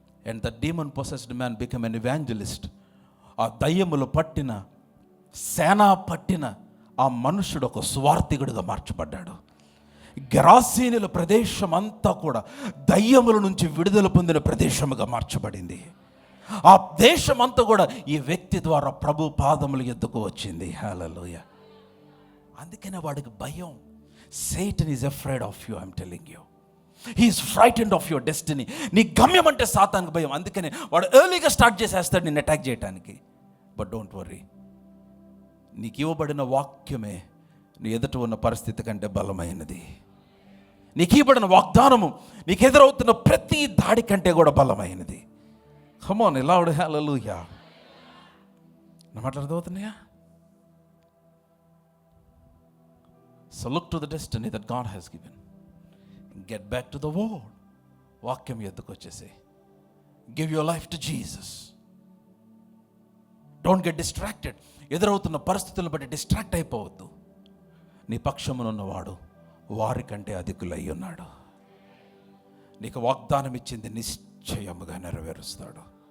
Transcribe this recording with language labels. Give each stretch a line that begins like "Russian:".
English: And the demon possessed man become an evangelist.
Telugu: ఆ దయ్యములు పట్టిన, సేనా పట్టిన ఆ మనుషుడు ఒక స్వార్థికుడిగా మార్చబడ్డాడు. గెరాసీనుల ప్రదేశం అంతా కూడా దయ్యముల నుంచి విడుదల పొందిన ప్రదేశముగా మార్చబడింది. ఆ దేశం అంతా కూడా ఈ వ్యక్తి ద్వారా ప్రభు పాదముల యొద్దకు వచ్చింది. హల్లెలూయా. అందుకనే వాడికి భయం.
English: Satan is afraid of you, I'm telling you. He is frightened of your destiny.
Telugu: నీ గమ్యం అంటే సాతానికి భయం. అందుకనే వాడు ఎర్లీగా స్టార్ట్ చేసేస్తాడు నిన్ను అటాక్ చేయడానికి.
English: but don't worry,
Telugu: నీకు ఇవ్వబడిన వాక్యమే నీ ఎదుట ఉన్న పరిస్థితి కంటే బలమైనది. నీకు ఇవ్వబడిన వాగ్దానము నీకు ఎదురవుతున్న ప్రతి దాడి కంటే కూడా బలమైనది.
English: Come on, loud hallelujah.
Telugu: నా మాటలు అర్థమవుతున్నాయా?
English: So look to the destiny that God has given. Get back to the word.
Telugu: వాక్యం ఎద్దుకు వచ్చేసి
English: give your life to Jesus. Don't get distracted.
Telugu: ఎదురవుతున్న పరిస్థితులను బట్టి డిస్ట్రాక్ట్ అయిపోవద్దు. నీ పక్షమునున్నవాడు వారికంటే అధికులై ఉన్నాడు. నీకు వాగ్దానం ఇచ్చింది నిశ్చయముగా నెరవేరుస్తాడు.